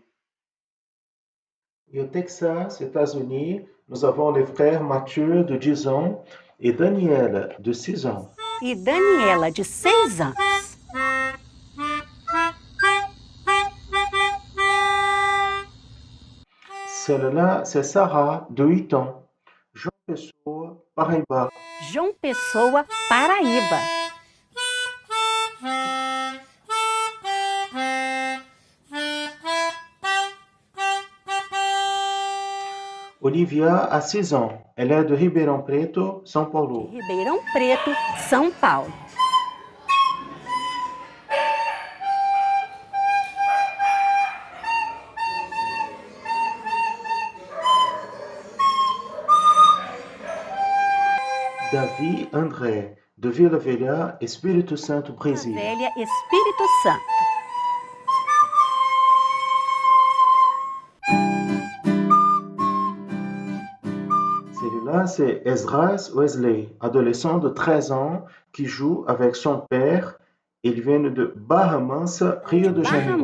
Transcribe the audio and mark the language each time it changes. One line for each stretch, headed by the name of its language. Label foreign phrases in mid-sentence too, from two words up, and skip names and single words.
French: Et au Texas, États-Unis, nous avons les frères Mathieu, de 10 ans, et Daniel, de 6 ans.
Portuguese: E Daniela, de 6 anos.
French: Celle-là, c'est Sarah, de 8 ans. João Pessoa, Paraíba. João Pessoa, Paraíba. Olivia a 6 ans. Elle est de Ribeirão Preto, São Paulo. Ribeirão Preto, São Paulo. Davi André, de Vila Velha, Espírito Santo, Brésil. Velha, Espírito Santo. Celui-là, c'est Esdras Wesley, adolescent de 13 ans qui joue avec son père. Ils viennent de Barra Mansa, Rio de Barra Janeiro.